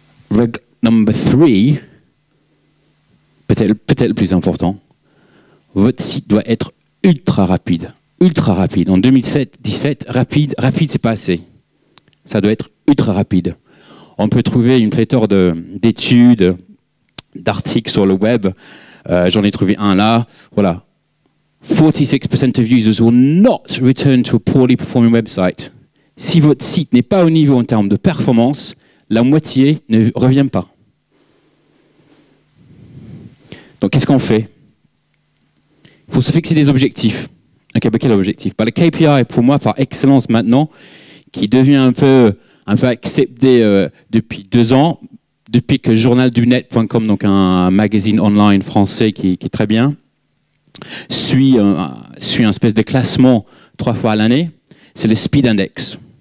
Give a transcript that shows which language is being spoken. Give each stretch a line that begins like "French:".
French: Règle number 3, peut-être le plus important, votre site doit être ultra rapide. Ultra rapide. En 2017, rapide, c'est pas assez. Ça doit être ultra rapide. On peut trouver une pléthore d'études, d'articles sur le web. J'en ai trouvé un là. Voilà.
English: 46% of users will not return to a poorly performing website.
French: Si votre site n'est pas au niveau en termes de performance, la moitié ne revient pas. Donc, qu'est-ce qu'on fait? Il faut se fixer des objectifs. Okay, quel objectif? Le KPI, pour moi, par excellence maintenant, qui devient un peu accepté depuis 2 ans, depuis que journaldunet.com, donc un magazine online français qui est très bien, suit un espèce de classement 3 fois à l'année, c'est le Speed Index.